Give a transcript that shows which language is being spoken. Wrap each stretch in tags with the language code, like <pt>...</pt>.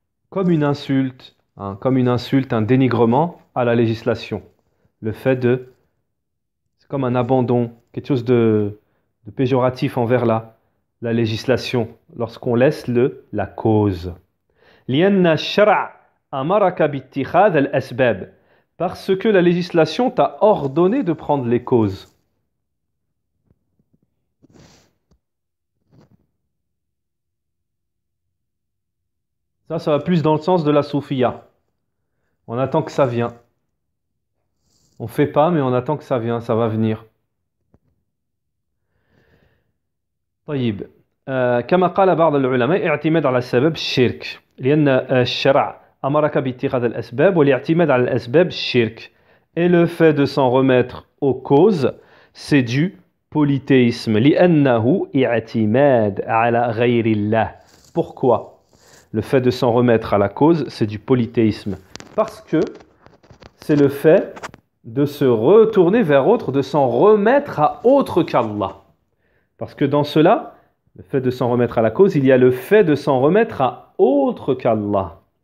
<fr>Comme une insulte, un dénigrement à la législation. Le fait de, c'est comme un abandon, quelque chose de péjoratif envers la législation, lorsqu'on laisse la cause.</fr> <ar>لأن الشرع أمرك باتخاذ الأسباب.</ar> <fr>Parce que la législation t'a ordonné de prendre les causes. Ça va plus dans le sens de la soufia. On attend que ça vienne. On fait pas, mais on attend que ça vienne, ça va venir.</fr> <ar>طيب كما قال بعض العلماء اعتماد على السبب الشرك لأن الشرع أمرك باتخاذ الأسباب والاعتماد على الأسباب الشرك.</ar> <fr>Et le fait de s'en remettre aux causes, c'est du polythéisme.</fr> <ar>لأنه اعتماد على غير الله.</ar> <fr>Pourquoi? Le fait de s'en remettre à la cause, c'est du polythéisme. Parce que c'est le fait de se retourner vers autre, de s'en remettre à autre qu'Allah. Parce que dans cela, le fait de s'en remettre à la cause, il y a le fait de s'en remettre à autre qu'Allah.</fr>